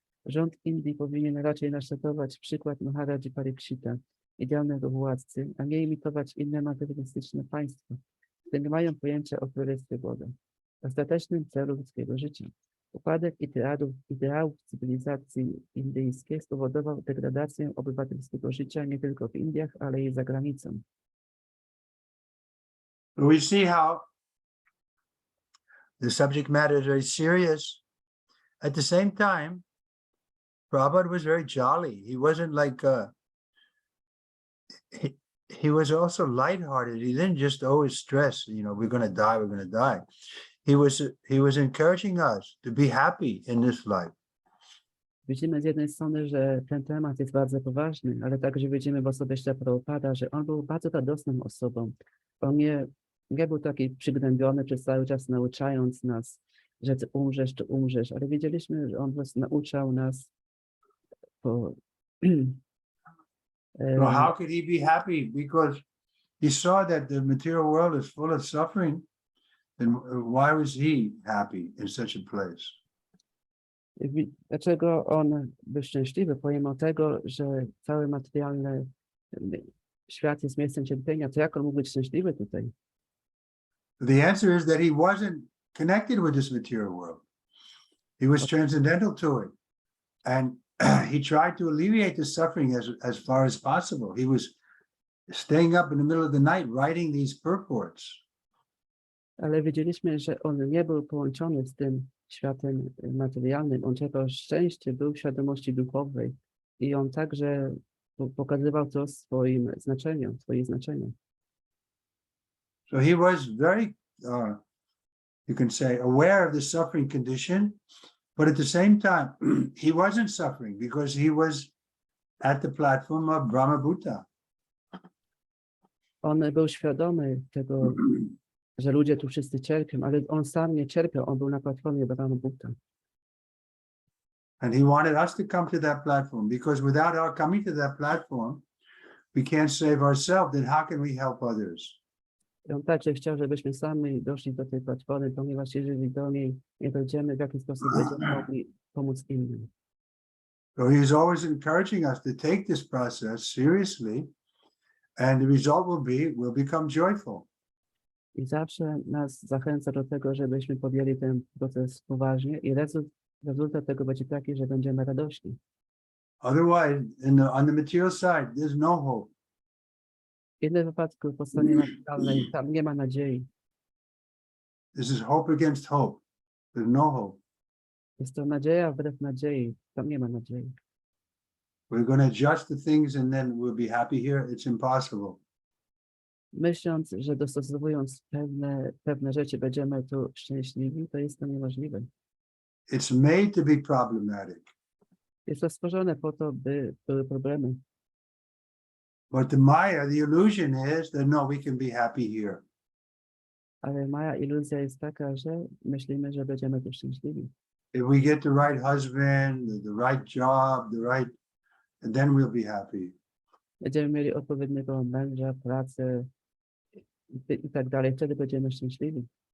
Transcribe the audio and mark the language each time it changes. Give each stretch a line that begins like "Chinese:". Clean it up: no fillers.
Polish: Rząd Indii powinien raczej naśladować przykład Maharaji Parikshita, idealnego władcy, a nie imitować inne materialistyczne państwa, które nie mają pojęcia o królestwie Boga, ostatecznym celu ludzkiego życia. Upadek ideałów cywilizacji indyjskiej spowodował degradację obywatelskiego życia nie tylko w Indiach, ale i za granicą.
English: We see how the subject matter is very serious. At the same time, Prabhupada was very jolly. He wasn't like he was also lighthearted. He didn't just always stress, we're going to die, we're going to die. He was encouraging us to be happy in this life.
Polish: Widzimy z jednej strony, że ten temat jest bardzo poważny, ale także widzimy w osobie Śrila Prabhupada, że on był bardzo radosną osobą. On nie był taki przygnębiony przez cały czas nauczając nas, że ty umrzesz, czy umrzesz, ale wiedzieliśmy, że on po prostu nauczał nas
English: So how could he be happy? Because he saw that the material world is full of suffering. Then why was he happy in such a place?
Polish: Dlaczego on był szczęśliwy, pomimo tego, że cały materialny świat jest miejscem cierpienia, to jak on mógł być szczęśliwy tutaj?
English: The answer is that he wasn't connected with this material world. He was transcendental to it. And he tried to alleviate the suffering as far as possible. He was staying up in the middle of the night writing these purports.
Polish: Ale wiedzieliśmy, że on nie był połączony z tym światem materialnym. On czerpał szczęście, był w świadomości duchowej i on także pokazywał to swoim znaczeniu.
English: So he was very, you can say, aware of the suffering condition, but at the same time, he wasn't suffering because he was at the platform of Brahma-bhuta.
Polish: On był świadomy tego, że ludzie tu wszyscy cierpią, ale on sam nie cierpiał, on był na platformie Brahma-bhuta.
English: And he wanted us to come to that platform because without our coming to that platform, we can't save ourselves, then how can we help others?
Polish: I on także chciał, żebyśmy sami doszli do tej platformy, ponieważ jeżeli do niej nie dojdziemy, w jaki sposób będziemy mogli pomóc innym.
English: So he is always encouraging us to take this process seriously, and the result will become joyful.
Polish: I zawsze nas zachęca do tego, żebyśmy podjęli ten proces poważnie i rezultat tego będzie taki, że będziemy radośni.
English: Otherwise, on the material side, there's no hope.
Polish: W innym wypadku po stronie materialnej tam nie ma nadziei.
English: This is hope against hope. There's no hope.
Polish: Jest to nadzieja wbrew nadziei, tam nie ma nadziei.
English: We're going to adjust the things and then we'll be happy here. It's impossible.
Polish: Myśląc, że dostosowując pewne rzeczy będziemy tu szczęśliwi, to jest to niemożliwe.
English: It's made to be problematic.
Polish: Jest to stworzone po to, by były problemy.
English: But the Maya, the illusion is that no, we can be happy here.
Polish: Ale moja iluzja jest taka, że myślimy, że będziemy tu szczęśliwi.
English: If we get the right husband, the right job, and then we'll be happy.
Polish: Będziemy mieli odpowiedniego męża, pracę i tak dalej. Wtedy będziemy szczęśliwi.